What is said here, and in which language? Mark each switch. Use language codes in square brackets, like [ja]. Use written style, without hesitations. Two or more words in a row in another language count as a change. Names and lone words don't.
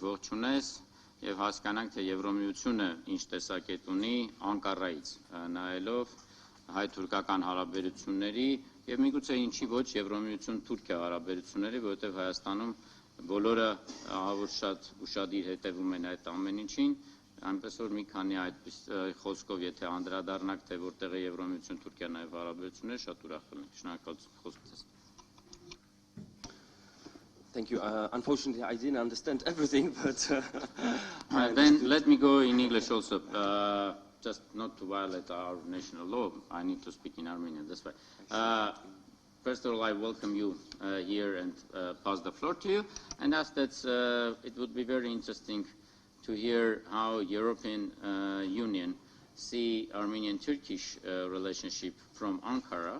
[hy] ողջունես եւ հասկանանք, թե Եվրոմիությունը ինչ տեսակետ ունի Անկարայից, նայելով հայ-թուրքական հարաբերությունների եւ միգուցե ինչի ոչ Եվրոմիություն-Թուրքիա հարաբերությունների, որովհետեւ Հայաստանում բոլորը ահավոր շատ ուշադիր հետևում են այդ ամեն ինչին, այնպես որ մի քանի այդպես խոսքով եթե անդրադառնանք, թե որտեղ է Եվրոմիություն-Թուրքիա նաեւ հարաբերությունները, շատ ուրախ կլինենք։ Շնորհակալություն, խոսքից։ [en] Thank you. Unfortunately, I didn't understand everything, but then let me go in English also, just not to violate our national law. I need to speak in Armenian. That's why. First of all, I welcome you here and pass the floor to you, and ask that it would be very interesting to hear how European Union see Armenian-Turkish relationship from Ankara.